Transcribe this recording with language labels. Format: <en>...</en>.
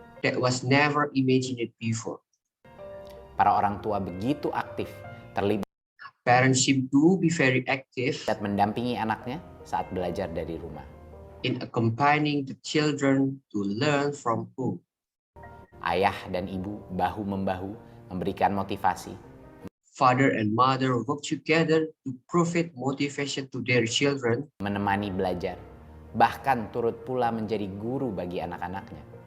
<en>that was never imagined before.</en> <id>Para orang tua begitu aktif, terlibat</id> <en>Parents seem to be very active</en> <id>mendampingi anaknya saat belajar dari rumah.</id> <en>in accompanying the children to learn from home.</en> <id>Ayah dan ibu bahu-membahu memberikan motivasi,</id> <en>Father and mother work together to provide motivation to their children,</en> <id>menemani belajar, bahkan turut pula menjadi guru bagi anak-anaknya.</id>